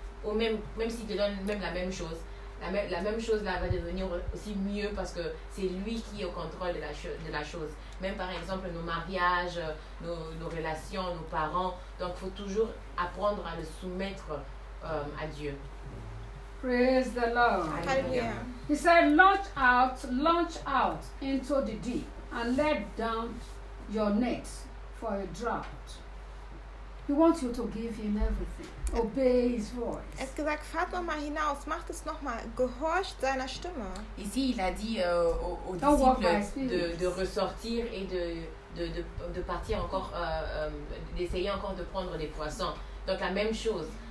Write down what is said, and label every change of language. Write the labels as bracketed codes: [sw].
[fr] Ou même s'il te donne même la même chose, la même chose là va devenir aussi mieux parce que c'est lui qui est au contrôle de la chose. Même par exemple nos mariages, nos relations, nos parents, donc faut toujours apprendre à le soumettre à Dieu. [en] Praise the Lord. Hallelujah. He said, launch out into the deep and let down your net for a drought. He wants you to give him everything. Obey his voice. [de] Er hat gesagt, fahrt nochmal hinaus, macht es nochmal, gehorcht seiner Stimme. [fr] Ici, il a dit aux disciples de ressortir et de partir encore, d'essayer encore de prendre des poissons. Donc la même chose.